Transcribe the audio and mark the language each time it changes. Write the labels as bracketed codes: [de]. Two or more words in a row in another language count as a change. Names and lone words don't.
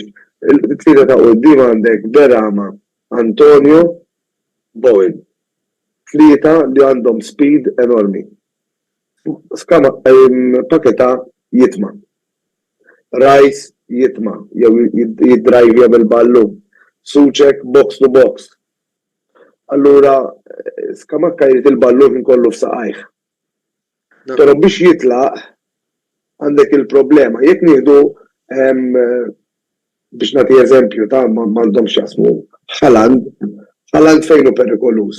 [mt] Il-tlieta ta' quddiem għandek Berama, Antonio, Bowen. Tlieta li għandhom speed enormi. Paketa jitma. Rice jitma, jew jiddrajvja bil-ballu. Suċek [en] box to box. [mt] Allura, Skamakka jrid il-ballu kien kollu f'saqajh. Però biex jitlaq għandek il-problema. Jekk nieħdu biex nagħti eżempju ta' m'għandhomx jasmu Haaland fejn hu perikolus.